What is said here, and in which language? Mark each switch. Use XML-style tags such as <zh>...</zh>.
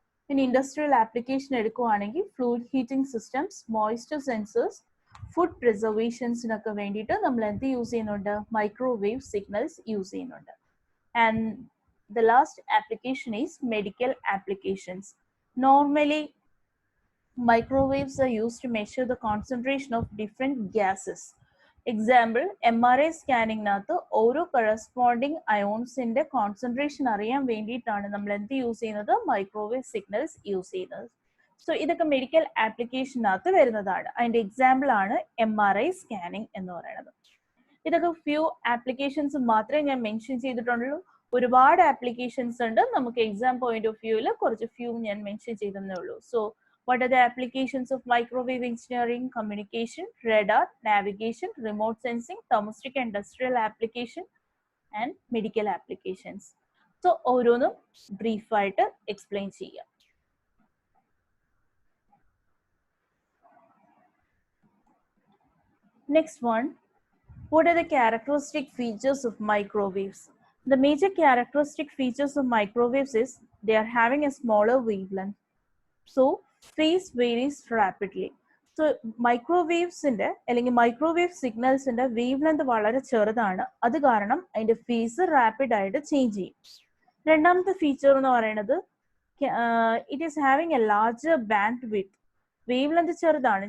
<ml>പിന്നെ industrial application എടുക്കുവാണെങ്കിൽ fluid heating systems, moisture sensors, food പ്രിസർവേഷൻസിനൊക്കെ വേണ്ടിയിട്ട് നമ്മൾ എന്ത് യൂസ് ചെയ്യുന്നുണ്ട്? മൈക്രോവേവ് സിഗ്നൽസ് യൂസ് ചെയ്യുന്നുണ്ട്.</ml> <en>And the last application is medical applications. Normally microwaves are used to measure the concentration of different gases.</en> <ml>Example MRI സ്കാനിങ്ങിനകത്ത് ഓരോ corresponding അയോൺസിന്റെ concentration അറിയാൻ വേണ്ടിയിട്ടാണ് നമ്മൾ എന്ത് യൂസ് ചെയ്യുന്നത്? മൈക്രോവേവ് സിഗ്നൽസ് യൂസ് ചെയ്യുന്നത്. സോ ഇതൊക്കെ മെഡിക്കൽ ആപ്ലിക്കേഷനകത്ത് വരുന്നതാണ്. അതിന്റെ എക്സാമ്പിൾ ആണ് MRI സ്കാനിങ് എന്ന് പറയുന്നത്. ഇതൊക്കെ ഫ്യൂ ആപ്ലിക്കേഷൻസ് മാത്രമേ ഞാൻ മെൻഷൻ ചെയ്തിട്ടുള്ളൂ. ഒരുപാട് ആപ്ലിക്കേഷൻസ് ഉണ്ട്. നമുക്ക് എക്സാം പോയിന്റ് ഓഫ് വ്യൂവിൽ കുറച്ച് ഫ്യൂ ഞാൻ മെൻഷൻ ചെയ്തേ ഉള്ളൂ.</ml> <en>So what are the applications of microwave engineering? Communication, radar, navigation, remote sensing, domestic and industrial application, and medical applications.</en> <ml>So ഓരോന്നും ബ്രീഫ് ആയിട്ട് എക്സ്പ്ലെയിൻ ചെയ്യാം.</ml> <en>Next one, what are the characteristic features of microwaves? The major characteristic features of microwaves is they are having a smaller wavelength. So phase varies rapidly.</en> <ml>So മൈക്രോവേവ്സിന്റെ അല്ലെങ്കിൽ microwave സിഗ്നൽസിന്റെ wave length വളരെ ചെറുതാണ്. അത് കാരണം അതിന്റെ face rapid ആയിട്ട് change ചെയ്യും. രണ്ടാമത്തെ feature എന്ന് പറയുന്നത്</ml> <en>It is having a larger bandwidth.</en> <ml>Wave length ചെറുതാണ്.</ml>